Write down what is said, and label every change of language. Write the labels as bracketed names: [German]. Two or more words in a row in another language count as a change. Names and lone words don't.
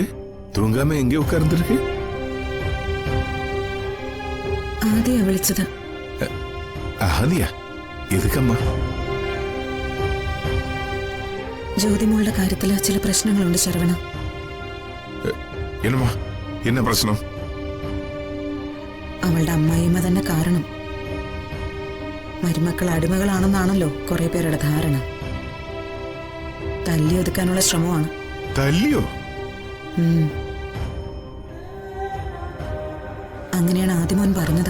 [Tamil] தூங்காம எங்க உட்கார்ந்துருக்கு? [Malayalam] ആദ്യ വിളിച്ചത്. [Tamil] ஆதியா? எதுக்கம்மா? [Malayalam] ജ്യോതിമോളുടെ കാര്യത്തില് ചില പ്രശ്നങ്ങളുണ്ട് ശരവണ. [Tamil] என்னம்மா, என்ன பிரச்சனம்? [Malayalam] അവളുടെ അമ്മായിയമ്മ തന്നെ കാരണം. മരുമക്കൾ അടിമകളാണെന്നാണല്ലോ കുറെ പേരുടെ ധാരണ. തല്ലി ഒതുക്കാനുള്ള ശ്രമമാണ്. തല്ലിയോ? അങ്ങനെയാണ് ആദ്യമോൻ പറഞ്ഞത്.